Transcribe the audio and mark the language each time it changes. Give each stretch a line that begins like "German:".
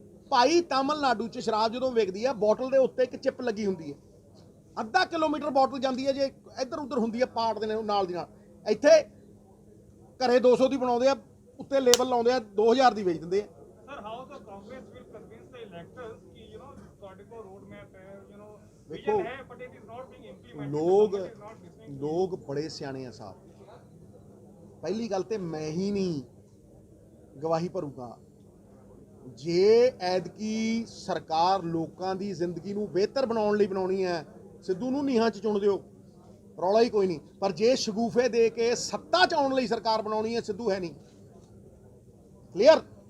Punjabi: ਭਾਈ ਤਾਮਿਲਨਾਡੂ 'ਚ ਸ਼ਰਾਬ ਜਦੋਂ ਵਿਕਦੀ ਹੈ ਬੋਟਲ ਦੇ ਉੱਤੇ ਇੱਕ ਚਿਪ ਲੱਗੀ ਹੁੰਦੀ ਹੈ, ਅੱਧਾ ਕਿਲੋਮੀਟਰ ਬੋਟਲ ਜਾਂਦੀ ਹੈ, ਜੇ ਇੱਧਰ ਉੱਧਰ ਹੁੰਦੀ ਹੈ ਪਾੜਦੇ ਨੇ ਨਾਲ ਦੀ ਨਾਲ। ਇੱਥੇ ਘਰੇ 200 ਦੀ ਬਣਾਉਂਦੇ ਆ, ਉੱਤੇ ਲੇਬਲ ਲਾਉਂਦੇ ਆ, 2000 ਦੀ ਵੇਚ ਦਿੰਦੇ ਆ।
English: Sir, how the Congress will convince the electors
Hindi: कि
Punjabi: ਤੁਹਾਡੇ ਕੋਲ
English: road map
Punjabi: ਹੈ,
Hindi: देखो,
English: vision
Punjabi: ਹੈ,
English: but it is not being implemented.
Punjabi: ਲੋਕ
English: The government is not listening to it.
Punjabi: ਲੋਕ ਬੜੇ ਸਿਆਣੇ ਆ ਸਾਹਿਬ। ਪਹਿਲੀ ਗੱਲ ਤੇ ਮੈਂ ਹੀ ਨਹੀਂ ਗਵਾਹੀ ਭਰੂਗਾ, ਜੇ ਐਤਕੀ ਸਰਕਾਰ ਲੋਕਾਂ ਦੀ ਜ਼ਿੰਦਗੀ ਨੂੰ ਬਿਹਤਰ ਬਣਾਉਣ ਲਈ ਬਣਾਉਣੀ ਹੈ, ਸਿੱਧੂ ਨੂੰ ਨੀਹਾਂ 'ਚ ਚੁਣ ਦਿਓ, ਰੌਲਾ ਹੀ ਕੋਈ ਨਹੀਂ। ਪਰ ਜੇ ਸ਼ਗੂਫੇ ਦੇ ਕੇ ਸੱਤਾ 'ਚ ਆਉਣ ਲਈ ਸਰਕਾਰ ਬਣਾਉਣੀ ਹੈ, ਸਿੱਧੂ ਹੈ ਨਹੀਂ। ਕਲੀਅਰ?